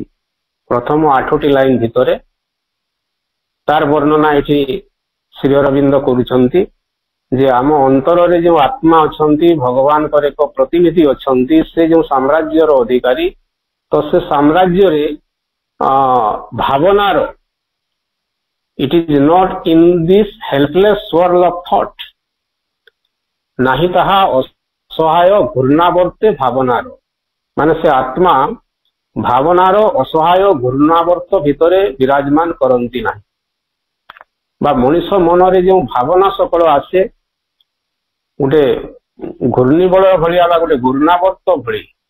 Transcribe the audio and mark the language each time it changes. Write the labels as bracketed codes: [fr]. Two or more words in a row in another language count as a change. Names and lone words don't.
[or] ପ୍ରଥମ 8ଟି ଲାଇନ ଭିତରେ ତାର ବର୍ଣ୍ଣନା ଏଠି ଶ୍ରୀ ଅରବିନ୍ଦ କରୁଛନ୍ତି ଯେ ଆମ ଅନ୍ତରରେ ଯେଉଁ ଆତ୍ମା ଅଛନ୍ତି, ଭଗବାନଙ୍କର ଏକ ପ୍ରତିନିଧି ଅଛନ୍ତି, ସେ ଯେଉଁ ସାମ୍ରାଜ୍ୟର ଅଧିକାରୀ, ତ ସେ ସାମ୍ରାଜ୍ୟରେ ଭାବନାର [en] it is not in this helpless swirl of thought, [or] ନାହିଁ ତାହା ଅସହାୟ ଘୂର୍ଣ୍ଣାବର୍ତ୍ତେ ଭାବନାର, ମାନେ ସେ ଆତ୍ମା ଭାବନାର ଅସହାୟ ଘୂର୍ଣ୍ଣାବର୍ତ୍ତ ଭିତରେ ବିରାଜମାନ କରନ୍ତି ନାହିଁ। ବା ମଣିଷ ମନରେ ଯେଉଁ ଭାବନା ସକଳ ଆସେ ଗୋଟେ ଘୂର୍ଣ୍ଣିବଳୟ ଭଳିଆ ବା ଗୋଟେ ଘୂର୍ଣ୍ଣାବର୍ତ୍ତ ଭଳି